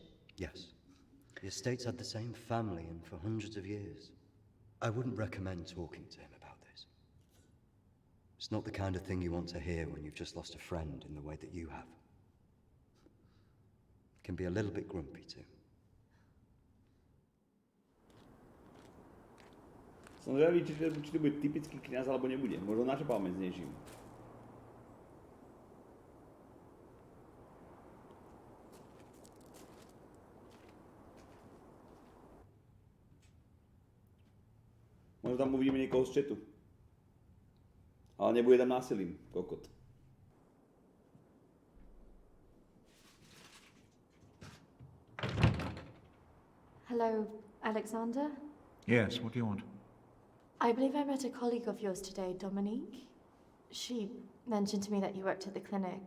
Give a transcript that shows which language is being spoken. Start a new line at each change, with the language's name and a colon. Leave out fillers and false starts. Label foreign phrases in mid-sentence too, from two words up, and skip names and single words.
English: Yes. The estate's had the same family and for hundreds of years. I wouldn't recommend talking to him about this. It's not the kind of thing you want to hear when you've just lost a friend in the way that you have. It can be a little bit grumpy too.
Slovak: Som zvedavý, či to bude typický kňaz, alebo nebude. Možno načapáme s niečím. Možno tam uvidíme niekoho z chatu. Ale nebude tam násilím, kokot.
English: Hello, Alexander? Yes, what do you want? I believe I met a colleague of yours today, Dominique. She mentioned to me that you worked at the clinic.